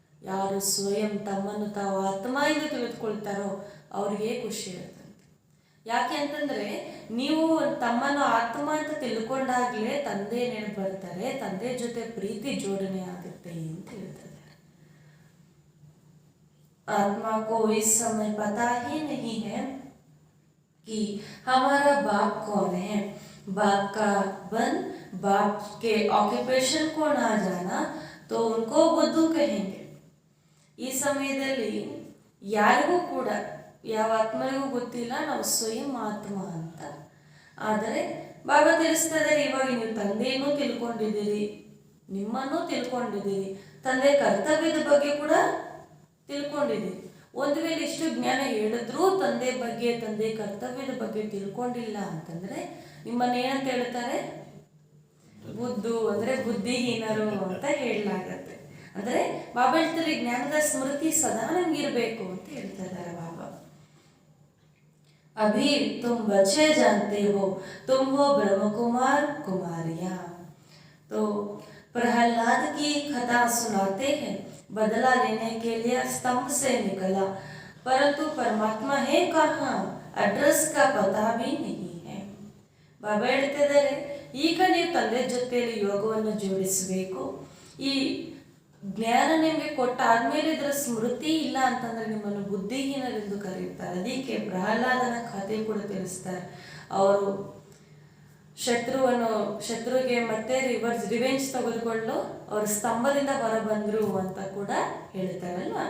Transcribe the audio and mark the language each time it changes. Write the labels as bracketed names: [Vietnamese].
[Kannada] ಯಾರು ಸ್ವಯಂ ತಮ್ಮನ್ನು ತಾವು ಆತ್ಮ ಎಂದು ತಿಳಿದುಕೊಳ್ತಾರೋ ಅವ್ರಿಗೆ ಖುಷಿ ಇರುತ್ತೆ. ಯಾಕೆ ಅಂತಂದರೆ, ನೀವು ತಮ್ಮನ್ನು ಆತ್ಮ ಅಂತ ತಿಳ್ಕೊಂಡಾಗಲೇ ತಂದೆ ನೆನಪು ಬರ್ತಾರೆ, ತಂದೆ ಜೊತೆ ಪ್ರೀತಿ ಜೋಡಣೆ ಆಗುತ್ತೆ ಅಂತ ಹೇಳ್ತಾರೆ. [Hindi] आत्मा को इस समय पता ही नहीं है कि हमारा बाप कौन है. बाप का बन, बाप के ऑक्युपेशन को ना जाना तो उनको बुद्धू कहेंगे. [Kannada] ಈ ಸಮಯದಲ್ಲಿ ಯಾರಿಗೂ ಕೂಡ, ಯಾವ ಆತ್ಮನಿಗೂ ಗೊತ್ತಿಲ್ಲ ನಾವು ಸ್ವಯಂ ಆತ್ಮ ಅಂತ. ಆದರೆ ಬಾಬಾ ತಿಳಿಸ್ತಾ ಇದ್ದಾರೆ, ಇವಾಗ ನೀವು ತಂದೆಯನ್ನು ತಿಳ್ಕೊಂಡಿದ್ದೀರಿ, ನಿಮ್ಮನ್ನು ತಿಳ್ಕೊಂಡಿದ್ದೀರಿ, ತಂದೆ ಕರ್ತವ್ಯದ ಬಗ್ಗೆ ಕೂಡ ತಿಳ್ಕೊಂಡಿದ್ದೀರಿ. ಒಂದು ವೇಳೆ ಇಷ್ಟು ಜ್ಞಾನ ಹೇಳಿದ್ರೂ ತಂದೆ ಬಗ್ಗೆ, ತಂದೆ ಕರ್ತವ್ಯದ ಬಗ್ಗೆ ತಿಳ್ಕೊಂಡಿಲ್ಲ ಅಂತಂದರೆ ನಿಮ್ಮನ್ನ ಏನಂತ ಹೇಳ್ತಾರೆ? ಬುದ್ಧು ಅಂದರೆ ಬುದ್ಧಿಹೀನರು ಅಂತ ಹೇಳಲಾಗತ್ತೆ. ಅಂದರೆ ಬಾಬಾ ಹೇಳ್ತಾರೆ, ಜ್ಞಾನದ ಸ್ಮೃತಿ ಸದಾ ನಮಗಿರಬೇಕು ಅಂತ ಹೇಳ್ತಾ ಇದ್ದಾರೆ ಬಾಬಾ. [Hindi] अभी तुम बच्चे जानते हो, तुम हो ब्रह्म कुमार कुमारियाँ. तो प्रहलाद की कथा सुनाते हैं, बदला लेने के लिए स्तंभ से निकला, परंतु परमात्मा है कहाँ, एड्रेस का पता भी नहीं है. [Kannada] ಬಾಬಾ ಹೇಳ್ತಿದ್ದಾರೆ, ಈಗ ನೀವು ತಂದೆ ಜೊತೆಯಲ್ಲಿ ಯೋಗವನ್ನು ಜೋಡಿಸಬೇಕು. ಈ ಜ್ಞಾನ ನಿಮಗೆ ಕೊಟ್ಟಾದ್ಮೇಲೆ ಇದರ ಸ್ಮೃತಿ ಇಲ್ಲ ಅಂತಂದ್ರೆ ನಿಮ್ಮನ್ನು ಬುದ್ಧಿಹೀನರೆಂದು ಕರೆಯುತ್ತಾರೆ. ಅದಕ್ಕೆ ಪ್ರಹ್ಲಾದನ ಕಥೆ ಕೂಡ ತಿಳಿಸ್ತಾರೆ. ಅವರು ಶತ್ರುವಿಗೆ ಮತ್ತೆ ರಿವೆಂಜ್ ತೆಗೆದುಕೊಂಡು ಅವರು ಸ್ತಂಭದಿಂದ ಹೊರ ಬಂದರು ಅಂತ ಕೂಡ ಹೇಳ್ತಾರಲ್ವ.